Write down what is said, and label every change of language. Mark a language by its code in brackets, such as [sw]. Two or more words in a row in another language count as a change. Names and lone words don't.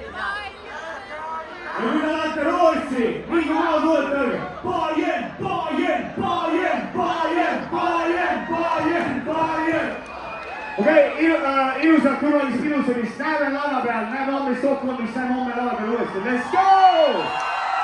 [et] Ja nüüd lähete Rootsi, mingi maa tulet öelge. Bayern, Bayern, Bayern, Bayern, Bayern, Bayern, Bayern. Okei, ilusat turvalist ilustamist. Näeme lava peal, näeme homme Stockholmis, näeme homme lava peal uuesti. [en] Let's go!